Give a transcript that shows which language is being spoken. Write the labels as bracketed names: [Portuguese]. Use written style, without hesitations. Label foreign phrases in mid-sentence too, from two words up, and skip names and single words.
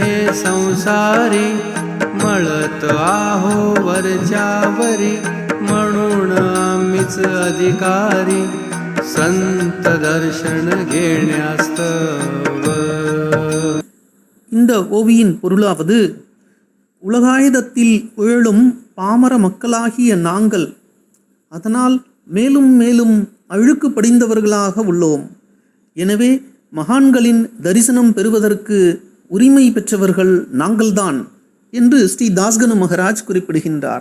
[Marathi] संसारी मळत आहो वरच्यावरी म्हणून आम्हीच अधिकारी संत दर्शन घेण्यास्तव. [Tamil] இந்த ஓவியின் பொருளாவது, உலகாயுதத்தில் உழலும் பாமர மக்களாகிய நாங்கள் அதனால் மேலும் மேலும் அழுக்கு படிந்தவர்களாக உள்ளோம். எனவே மகான்களின் தரிசனம் பெறுவதற்கு உரிமை பெற்றவர்கள் நாங்கள்தான் என்று ஸ்ரீ தாஸ்கனு மகராஜ் குறிப்பிடுகின்றார்.